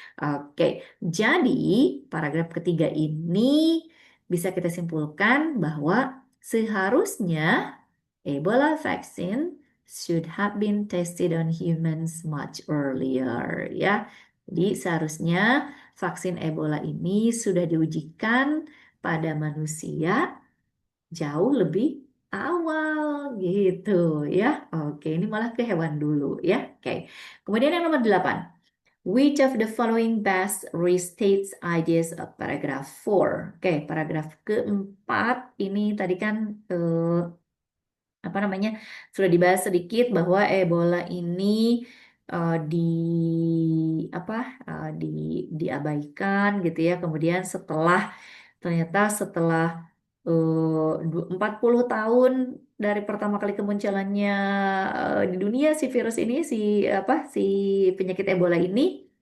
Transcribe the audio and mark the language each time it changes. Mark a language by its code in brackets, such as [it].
[id] Oke, jadi paragraf ketiga ini bisa kita simpulkan bahwa seharusnya [en] Ebola vaccine should have been tested on humans much earlier [id] ya. Jadi seharusnya vaksin Ebola ini sudah diujikan pada manusia jauh lebih awal gitu ya. Oke, ini malah ke hewan dulu ya. Oke. Kemudian yang nomor 8. [en] Which of the following best restates ideas of paragraph 4? [id] Oke, paragraf keempat ini tadi kan apa namanya sudah dibahas sedikit bahwa Ebola ini di apa di diabaikan gitu ya. Kemudian ternyata setelah 40 tahun dari pertama kali kemunculannya di dunia si virus ini si penyakit Ebola ini.